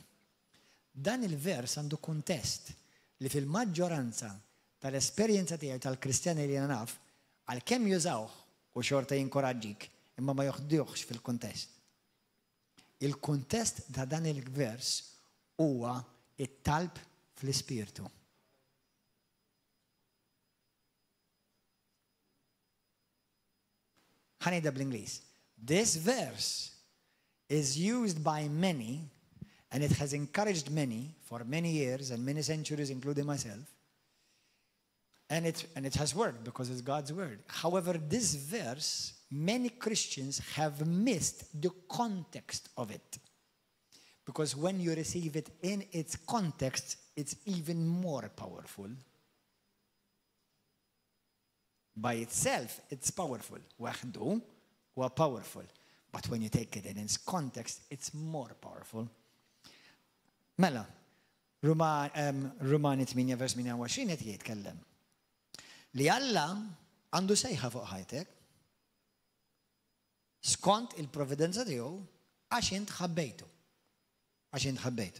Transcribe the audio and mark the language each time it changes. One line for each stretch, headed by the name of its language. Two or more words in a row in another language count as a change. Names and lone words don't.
Maltese: Dan il-vers għandu kuntest li fil-maġġoranza tal-esperjenza tiegħi tal-Kristjani li naf għalkemm jużawh u xorta jinkoraġġik imma ma joħduhx fil-kuntest. Il-kuntest ta' dan il-vers huwa it-talb fl-Ispirtu. Ħanejda bl-Ingliż.
English: This verse is used by many and it has encouraged many for many years and many centuries, including myself. And it has worked because it's God's word. However, this verse, many Christians have missed the context of it. Because when you receive it in its context, it's even more powerful. by itself, it's powerful.
Maltese: Waħdu huwa powerful.
English: But when you take it in its context, it's more powerful.
Maltese: Mela, Rumani 8 vers 28 qed jitkellem. Li Alla għandu sejħa fuq ħajtek skont il-providenza tiegħu għax int ħabbejtu. Għax int ħabbejtu.